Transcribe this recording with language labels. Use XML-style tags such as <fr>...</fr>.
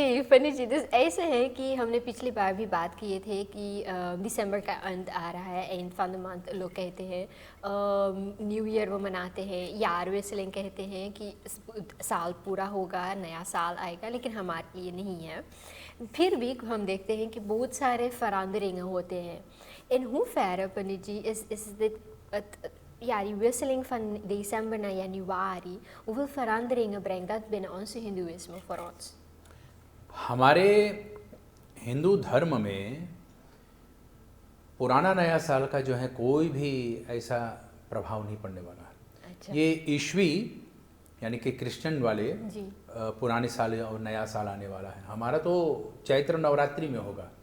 <hi>जी पंडित जी, ऐसे है कि हमने पिछली बार भी बात किए थे कि दिसंबर का अंत आ रहा है, एंड ऑफ द मंथ लोग कहते हैं। न्यू ईयर वो मनाते हैं, यार वेसलिंग कहते हैं कि साल पूरा होगा, नया साल आएगा, लेकिन हमारे लिए नहीं है। फिर भी हम देखते हैं कि बहुत सारे फरांदरिंग होते हैं।</hi> <nl>इन हूँ फैर पंडित जी ja, die wisseling van december naar januari, hoeveel veranderingen brengt dat binnen onze hindoeïsme voor ons?</nl> <hi>हमारे हिंदू धर्म में पुराना नया साल का जो है कोई भी ऐसा प्रभाव नहीं पड़ने वाला है। अच्छा। ये ईस्वी यानी कि क्रिश्चियन वाले जी। पुराने साल और नया साल आने वाला है। हमारा तो चैत्र नवरात्रि में होगा।</hi>